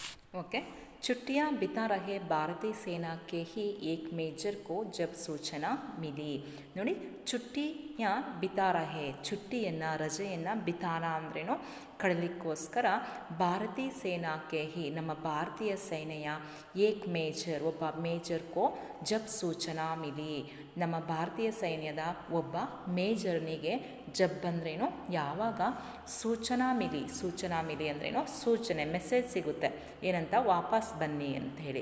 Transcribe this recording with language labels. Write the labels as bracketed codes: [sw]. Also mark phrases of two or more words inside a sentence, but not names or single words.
[hi] ओके। छुट्टियां बिता रहे भारतीय सेना के ही एक मेजर को जब सूचना मिली। [kn] ನೋಡಿ, [hi] छुट्टियाँ बिता रहे, [kn] ಚುಟ್ಟಿಯನ್ನು ರಜೆಯನ್ನು ಬಿತಾರ ಅಂದ್ರೇನು ಕಳಲಿಕ್ಕೋಸ್ಕರ ಭಾರತೀಯ ಸೇನಾಕ್ಕೆ ಹಿ ನಮ್ಮ ಭಾರತೀಯ ಸೇನೆಯ [hi] एक मेजर [kn] ಒಬ್ಬ ಮೇಜರ್ [hi] को जब सूचना मिली, [kn] ನಮ್ಮ ಭಾರತೀಯ ಸೈನ್ಯದ ಒಬ್ಬ ಮೇಜರ್ನಿಗೆ ಜಬ್ ಅಂದ್ರೇನು ಯಾವಾಗ [hi] सूचना मिली [kn] ಅಂದ್ರೇನು ಸೂಚನೆ ಮೆಸೇಜ್ ಸಿಗುತ್ತೆ ಏನಂತ ವಾಪಸ್ ಬನ್ನಿ ಅಂತ ಹೇಳಿ.